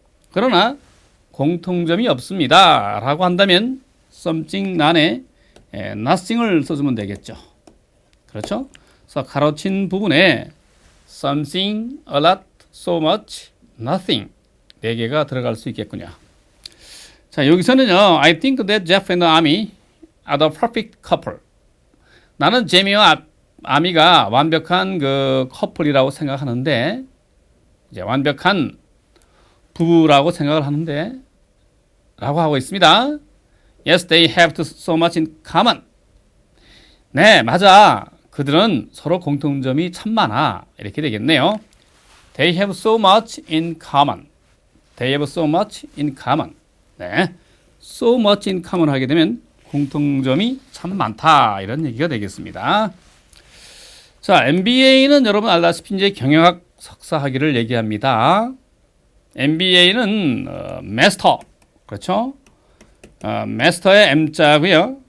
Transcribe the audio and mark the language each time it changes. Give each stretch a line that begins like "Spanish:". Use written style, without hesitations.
Korean: 그러나 공통점이 없습니다 라고 한다면 something 난에 nothing을 써주면 되겠죠. 그렇죠? 그래서 가로친 부분에 something, a lot, so much, nothing. 4개가 들어갈 수 있겠군요. 자, 여기서는요.
English: I think that Jeff and Amy are the perfect couple.
Korean: 나는 제미와 아미가 완벽한 그 커플이라고 생각하는데, 이제 완벽한 부부라고 생각을 하는데, 라고 하고 있습니다.
English: Yes, they have so much in common.
Korean: 네, 맞아. 그들은 서로 공통점이 참 많아. 이렇게 되겠네요.
English: They have so much in common. They have so much in common.
Korean: 네,
English: so much in common
Korean: 하게 되면 공통점이 참 많다. 이런 얘기가 되겠습니다. 자, MBA는 여러분 알다시피 이제 경영학 석사 학위를 얘기합니다. MBA는 마스터, 그렇죠? 마스터의 M자고요.